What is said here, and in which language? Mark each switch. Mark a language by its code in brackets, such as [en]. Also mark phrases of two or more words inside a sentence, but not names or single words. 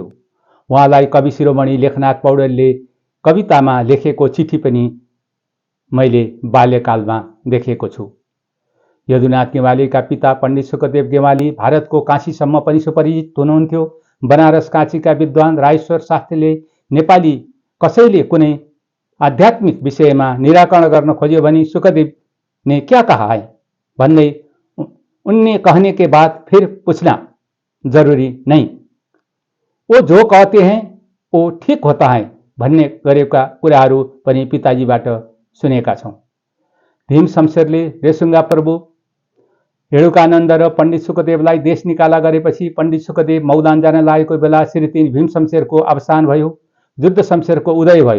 [ne] उहाँलाई कवि शिरोमणि लेखनाथ पौडेलले कवितामा लेखेको चिठी पनि मैले बाल्यकालमा देखेको छु। यदुनाथ गेवालीका पिता पण्डित सुखदेव गेवाली भारतको काशीसम्म पनि सुपरिचित हुनुहुन्थ्यो। बनारस काशीका विद्वान राजेश्वर शास्त्रीले नेपाली कसैले कुनै आध्यात्मिक विषयमा निराकरण गर्न खोज्यो भने सुखदेव [hi] ने क्या कहा है [ne] भन्दै [hi] उनने कहने के बाद फिर पूछना जरूरी नहीं। वो जो कहते हैं वो ठीक होता है [ne] भन्ने गरेका कुराहरू पनि पिताजीबाट सुनेका छौँ। भीम शमशेरले रेसुङ्गा प्रभु रेणुकानन्द र पण्डित सुखदेवलाई देश निकाला गरेपछि पण्डित सुखदेव मौदान जान लागेको बेला श्री भीम शमशेरको अवसान भयो, जुद्ध शमशेरको उदय भयो।